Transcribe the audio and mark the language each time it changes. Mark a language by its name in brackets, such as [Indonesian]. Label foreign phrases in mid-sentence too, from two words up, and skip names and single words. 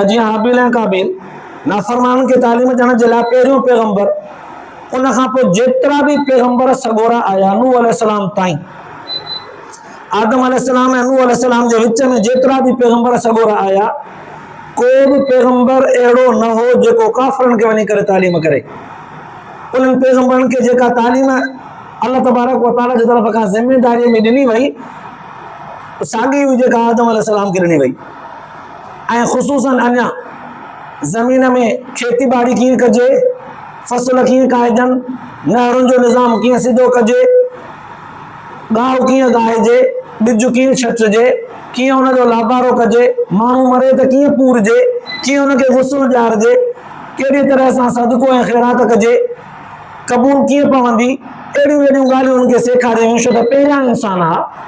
[Sindhi] जीअं हाबिल ऐं काबिल नाफ़रमाननि खे तालीम ॾियण जे लाइ पहिरियों पैगंबर, उन खां पोइ जेतिरा बि पैगंबर सॻोरा आया नूह अलैहिस्सलाम ताईं, आदम अलैहिस्सलाम ऐं नूह अलैहिस्सलाम जे विच में जेतिरा बि पैगंबर सॻोरा आया, को बि पैगंबर अहिड़ो न हो जेको काफ़रनि खे वञी करे तालीम करे। उन्हनि पैगंबरनि खे जेका तालीम अल्लाह [Arabic] تبارك وتعالى [Sindhi] जी तरफ़ खां ज़िमेदारीअ में ॾिनी वई, साॻी हुई जेका आदम अलैहिस्सलाम खे ॾिनी वई। ऐं ख़ुसूसन अञा ज़मीन में खेती बाड़ी कीअं कजे, फसल कीअं काइजनि, नहरुनि जो निज़ाम कीअं सिधो कजे, गाहु कीअं गाहिजे, ॿिज कीअं छटिजे, कीअं हुनजो लाभारो कजे, माण्हू मरे त कीअं पूरजे, कीअं हुनखे गुस्सो ॾियारिजे, कहिड़ी तरह सां सदको ऐं ख़ैरात कजे, क़बूल कीअं पवंदी, अहिड़ियूं ॻाल्हियूं हुनखे सेखारियूं, छो त पहिरियां इंसान हा।